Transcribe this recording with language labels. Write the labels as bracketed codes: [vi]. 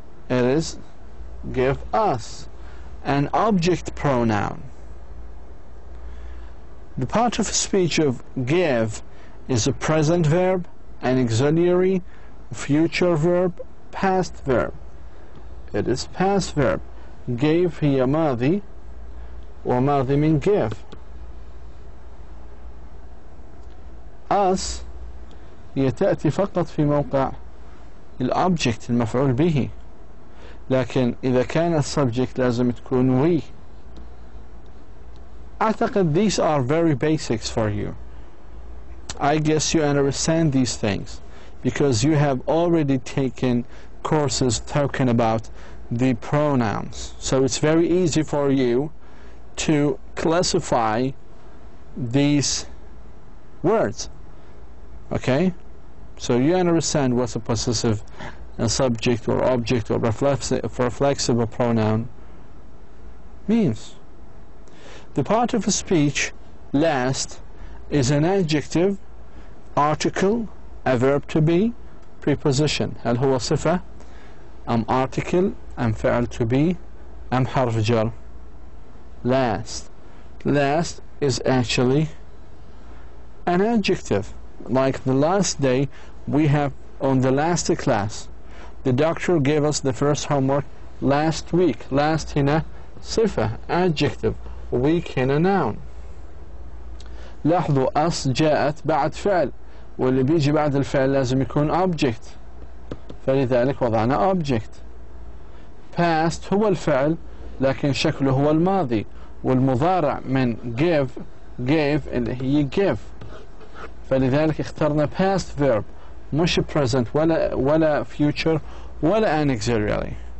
[en] It is give us, an object pronoun. The part of speech of give is a present verb, an auxiliary, future verb, past verb. It is past verb. [ar] Gave هي ماضي وماضي من give. us هي تأتي فقط في موقع الأوبجكت المفعول به، لكن إذا كان السبجكت لازم تكون we. أعتقد [en] these are very basics for you. I guess you understand these things because you have already taken courses talking about the pronouns. So it's very easy for you to classify these words. Okay? So you understand what a possessive, a subject or object or reflexive pronoun means. The part of a speech last is an adjective, article, a verb to be, preposition. [ar] هل هو صفة أم article أم فعل to be أم حرف جر؟ Last. [en] Last is actually an adjective. Like the last day we have on the last class. The doctor gave us the first homework last week. [ar] Last هنا صفة, adjective. week هنا noun. لاحظوا us جاءت بعد فعل، واللي بيجي بعد الفعل لازم يكون object، فلذلك وضعنا object. past هو الفعل لكن شكله هو الماضي، والمضارع من give gave اللي هي give، فلذلك اخترنا past verb مش present ولا future ولا an auxiliary.